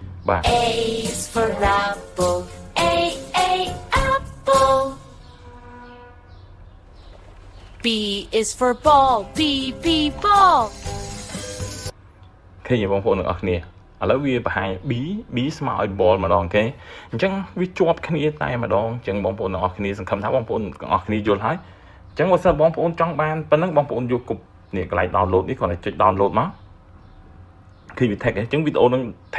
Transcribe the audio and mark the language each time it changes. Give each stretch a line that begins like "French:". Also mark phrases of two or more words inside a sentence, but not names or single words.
English: A is for apple A apple B is for ball B ball
Khmer: ឃើញបងប្អូនទាំងអស់គ្នាឥឡូវវាបង្ហាញ B ស្មើឲ្យ ball ម្ដងគេអញ្ចឹងវាជាប់គ្នាតែម្ដងអញ្ចឹងបងប្អូនទាំងអស់គ្នាសង្ឃឹមថាបងប្អូនទាំងអស់គ្នាយ ល់ហើយអញ្ចឹងបើសិនបងប្អូនចង់បានប៉ុណ្ណឹងបងប្អូនយកគប់នេះកន្លែង download នេះគ្រាន់តែចុច download មកឃើញវា tag អញ្ចឹងវីដេអូនឹង tag